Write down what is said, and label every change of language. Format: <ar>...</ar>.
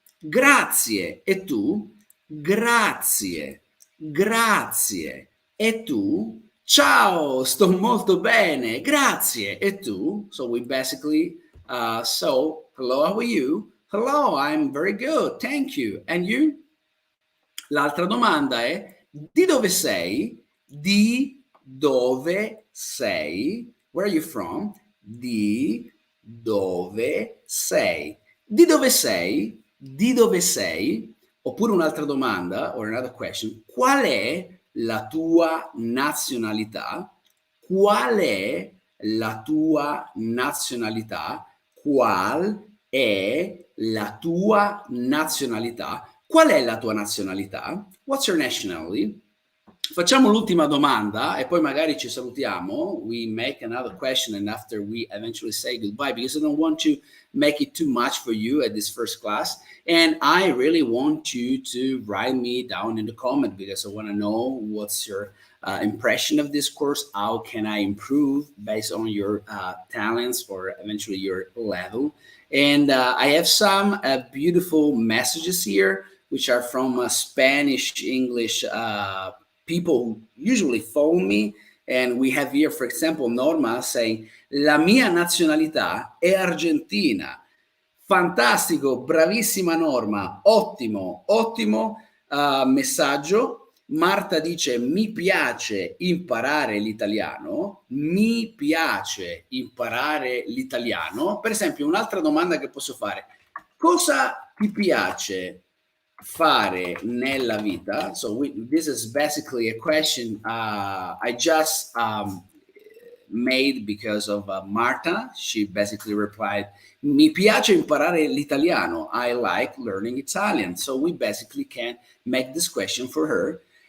<it>Grazie. E tu? Grazie. Grazie. E tu? Ciao, sto molto bene. Grazie. E tu?</it> <en>So we basically, hello, how are you? Hello, I'm very good. Thank you. And you?</en> <it>L'altra domanda è: di dove sei? Di dove sei?</it> <en>Where are you from?</en> <it>Di dove sei? Di dove sei? Di dove sei? Oppure un'altra domanda,</it> <en>or another question:</en> <it>qual è la tua nazionalità? Qual è la tua nazionalità? Qual è la tua nazionalità? Qual è la tua nazionalità?</it> <en>What's your nationality?</en> <it>Facciamo l'ultima domanda e poi magari ci salutiamo.</it> <en>We make another question and after we eventually say goodbye, because I don't want to make it too much for you at this first class. And I really want you to write me down in the comment, because I want to know what's your impression of this course. How can I improve based on your talents or eventually your level? And I have some beautiful messages here, which are from Spanish, English people who usually follow me. And we have here, for example, Norma saying,</en> <it>la mia nazionalità è argentina. Fantastico, bravissima Norma, ottimo, ottimo messaggio. Marta dice, mi piace imparare l'italiano, mi piace imparare l'italiano. Per esempio, un'altra domanda che posso fare: cosa ti piace fare nella vita?</it> <en>So this is basically a question I just made because of Marta. She basically replied,</en> <it>mi piace imparare l'italiano.</it> <en>I like learning Italian. So we basically can make this question for her.</en>